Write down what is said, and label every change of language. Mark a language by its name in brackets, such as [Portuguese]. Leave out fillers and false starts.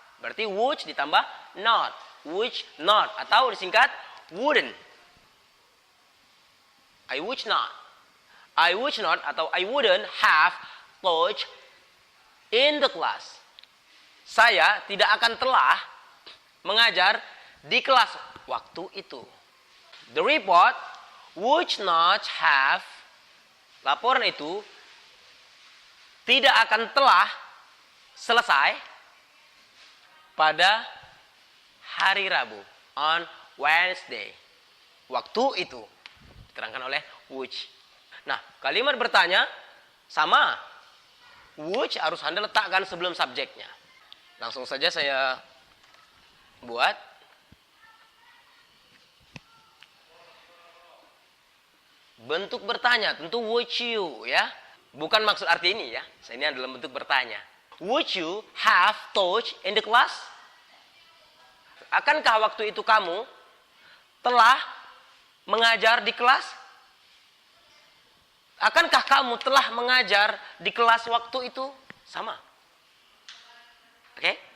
[Indonesian] Berarti would ditambah not. [English] Would not [Indonesian] atau disingkat wouldn't. [English] I would not. I would not [Indonesian] atau [English] I wouldn't have taught in the class. [Indonesian] Saya tidak akan telah mengajar di kelas waktu itu. [English] The report would not have, [Indonesian] laporan itu tidak akan telah selesai pada hari Rabu, [English] on Wednesday. [Indonesian] Waktu itu diterangkan oleh would. Nah, kalimat bertanya sama. Would harus Anda letakkan sebelum subjeknya. Langsung saja saya buat. Bentuk bertanya tentu [English] would you [Indonesian] ya. Bukan maksud arti ini ya. Ini adalah bentuk bertanya. [English] Would you have taught in the class? [Indonesian] Akankah waktu itu kamu telah mengajar di kelas? Akankah kamu telah mengajar di kelas waktu itu? Sama. Oke?